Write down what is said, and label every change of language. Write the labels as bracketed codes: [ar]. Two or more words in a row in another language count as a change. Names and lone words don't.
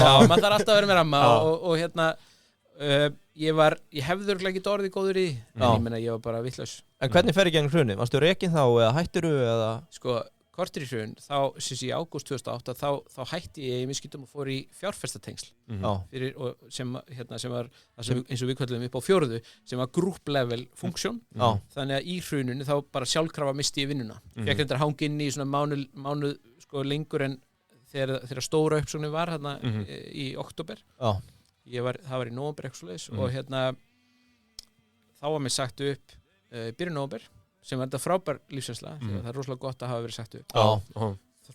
[is] Já, maður þarf alltaf að vera með ramma og hérna, ég hefði örugglega ekki orðið góður í, en ég meina ég var bara vitlaus. En hvernig fer í gegnum hrunið? Varstu rekinn þá eða hættirðu eða? Sko, kortir í hrun, þá, sem í ágúst 2008, þá hætti ég í misskiptum og fór í fjárfestatengsl. Fyrir, og sem var, eins og við köllum upp á 4., sem var [en] group level function. [is] Þannig að í hruninu þá bara sjálfkrafa misti ég vinnuna. Fékk reyndar hanga inn í svona mánuð sko lengur en þegar stóra uppsóknin var hérna í október. Það var í nóvember eitthvað svoleiðis og þá var mér sagt upp byrjun nóvember, sem var þetta frábær lífsreynsla, það er rosalega gott að hafa verið sagt upp.